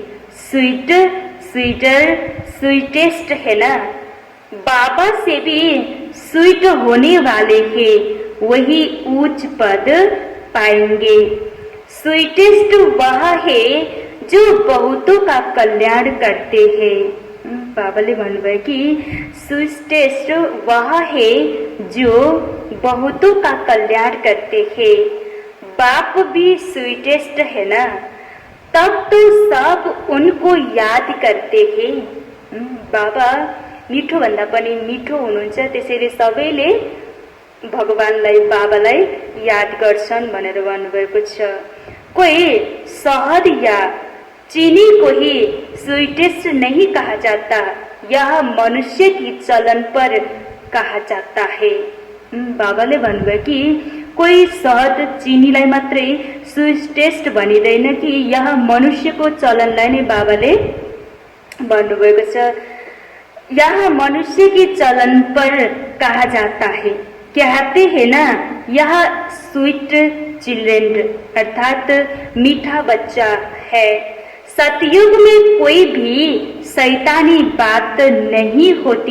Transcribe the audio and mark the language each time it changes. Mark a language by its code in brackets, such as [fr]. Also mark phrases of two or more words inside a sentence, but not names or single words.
[hi] स्वीटेस्ट है ना, बाबा से भी स्वीट होने वाले हैं, वही उच्च पद पाएंगे। स्वीटेस्ट वह है जो बहुतों का कल्याण करते हैं। [ne] बाबाले भन्नुभयो कि [hi] स्वीटेस्ट वह है जो बहुतों का कल्याण करते हैं। बाप भी स्वीटेस्ट है ना, तब तो सब उनको याद करते हैं। [ne] बाबा मिठो भन्दा पनि मिठो हुनुहुन्छ, त्यसैले सबैले भगवानलाई बाबालाई याद गर्छन् भनेर भन्नुभएको छ। [hi] कोई शहद या चीनी को ही स्वीटेस्ट नहीं कहा जाता, यह मनुष्य की चलन पर कहा जाता है। [ne] बाबाले भन्नुभयो कि कोही शहद चिनीलाई मात्रै स्वीटेस्ट भनिँदैन कि यहाँ मनुष्यको चलनलाई नै बाबाले भन्नुभएको छ। [hi] यहाँ मनुष्य के चलन पर कहा जाता है, कहते हैं ना, यह [en] sweet children [hi] अर्थात मीठा बच्चा है। सतयुग में कोई भी शैतानी बात नहीं होती।